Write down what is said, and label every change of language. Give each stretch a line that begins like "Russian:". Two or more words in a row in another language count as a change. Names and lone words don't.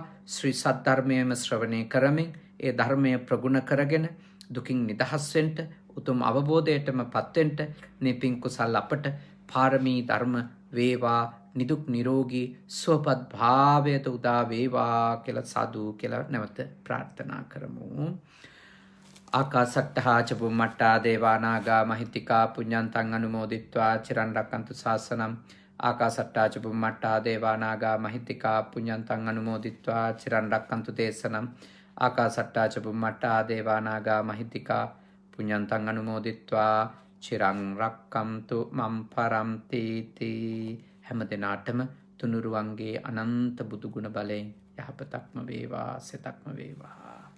Sinhala: ශ්‍රී සද්ධර්මයම ශ්‍රවණය කරමින් ඒ ධර්මය ප්‍රගුණ කරගෙන දුකින් නිදහස් වෙන්න, උතුම් අවබෝධයටම පත්වෙන්න මේ පින් කුසල් අපට පාරමී ධර්ම වේවා. නිදුක් නිරෝගී සුවපත් භාවයට උදා වේවා කියලා සාදු කියලා නැවත ප්‍රාර්ථනා කරමු.
Pali: ආකාසට්ඨා ච බුම්මට්ඨා දේවා නාග මහිත්‍තිකා පුඤ්ඤන්තං අනුමෝදිත්වා චිරන් රැක්කන්තු ශාසනං. ආකාසට්ඨා ච බුම්මට්ඨා දේවා නාග මහිත්‍තිකා පුඤ්ඤන්තං අනුමෝදිත්වා චිරන් රැක්කන්තු දේශනං. ආකාසට්ඨා ච බුම්මට්ඨා දේවා නාග මහිත්‍තිකා පුඤ්ඤන්තං අනුමෝදිත්වා චිරන් රැක්කන්තු මම් පරන්ති තී.
Sinhala: හැම දිනාටම තුනුරුවන්ගේ අනන්ත බුදු ගුණ බලයෙන් යහපතක්ම වේවා, සිතක්ම වේවා.